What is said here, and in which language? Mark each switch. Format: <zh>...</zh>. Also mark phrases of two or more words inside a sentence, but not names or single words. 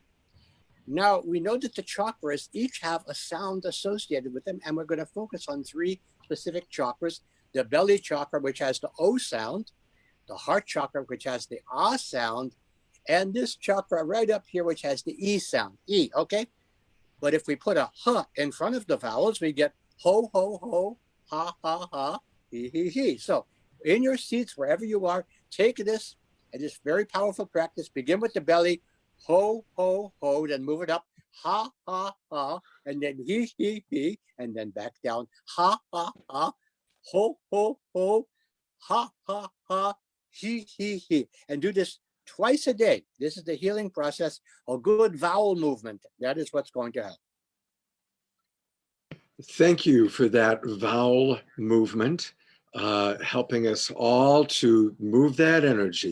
<en>Now, we know that the chakras each have a sound associated with them, and we're going to focus on 3 specific chakras: the belly chakra, which has the O sound, the heart chakra, which has the Ah sound, and this chakra right up here, which has the E sound, E, okay? But if we put a H in front of the vowels, we get ho, ho, ho, ha, ha, ha, he, he. So in your seats, wherever you are, take this and this very powerful practice. Begin with the belly, ho, ho, ho, then move it up, ha, ha, ha, and then he, and then back down, ha, ha, ha, ho, ho, ho, ha, ha, ha, he. And do this twice a day. This is the healing process. A good vowel movement. That is what's going to help. Thank you for that vowel movement, helping us all to move that energy.</en>